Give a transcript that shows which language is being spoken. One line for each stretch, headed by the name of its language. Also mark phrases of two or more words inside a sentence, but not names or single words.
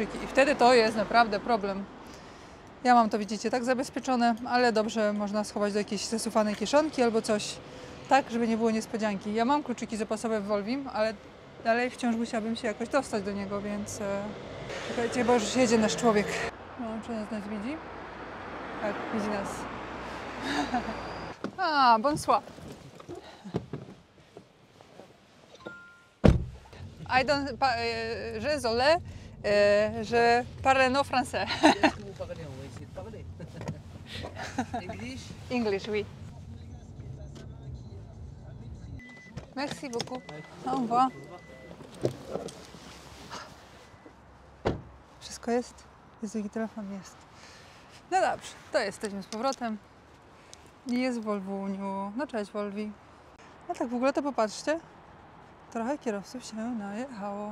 Polish: I wtedy to jest naprawdę problem. Ja mam to, widzicie, tak zabezpieczone, ale dobrze można schować do jakiejś zasuwanej kieszonki albo coś, tak, żeby nie było niespodzianki. Ja mam kluczyki zapasowe w Volvim, ale dalej wciąż musiałabym się jakoś dostać do niego, więc czekajcie, bo już jedzie nasz człowiek. No, czy nas widzi? Tak, widzi nas.
French: Ah, bonsoir.
English: I don't...
French: Désolé, je parle no français. Est-ce que vous parlez? On va essayer de parler. English? English, oui. Merci beaucoup. Au revoir.
Polish: Wszystko jest? Jest jaki telefon? Jest. No dobrze, to jesteśmy z powrotem. I jest w Volvuniu. No cześć Volvi. No tak w ogóle to popatrzcie. Trochę kierowców się najechało.